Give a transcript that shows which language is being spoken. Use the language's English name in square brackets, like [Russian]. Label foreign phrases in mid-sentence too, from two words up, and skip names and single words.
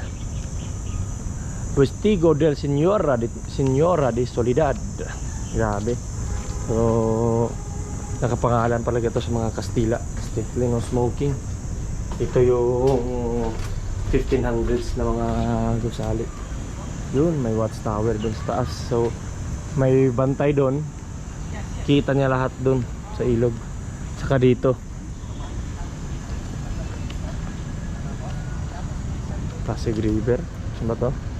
[Spanish] Postigo del Señora de Soledad. [Filipino] Grabe. So nakapangalan pala ito sa mga Kastila. [English] Stifling of smoking. [Filipino] Ito yung 1500s na mga gusali. Yun, may watchtower dun sa taas. So may bantay dun. Kita niya lahat dun sa ilog. Saka dito Pasig River. Ano ba to?